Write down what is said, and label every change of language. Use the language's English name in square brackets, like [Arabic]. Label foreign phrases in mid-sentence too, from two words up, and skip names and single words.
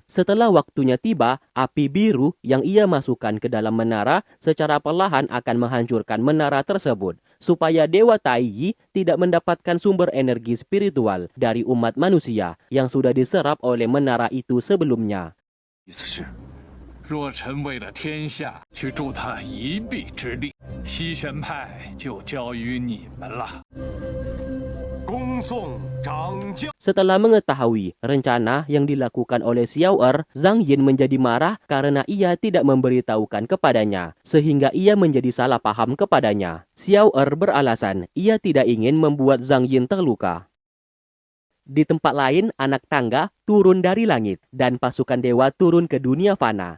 [Indonesian] Setelah waktunya tiba, api biru yang ia masukkan ke dalam menara secara perlahan akan menghancurkan menara tersebut supaya Dewa Tai Yi tidak mendapatkan sumber energi spiritual dari umat manusia yang sudah diserap oleh menara itu sebelumnya. [Chinese] 意思是，若臣为了天下去助他一臂之力，西玄派就交于你们了。恭送长将。 [Indonesian] Setelah mengetahui rencana yang dilakukan oleh Xiao Er, Zhang Yin menjadi marah karena ia tidak memberitahukan kepadanya, sehingga ia menjadi salah paham kepadanya. Xiao Er beralasan ia tidak ingin membuat Zhang Yin terluka. Di tempat lain, anak tangga turun dari langit dan pasukan dewa turun ke dunia fana.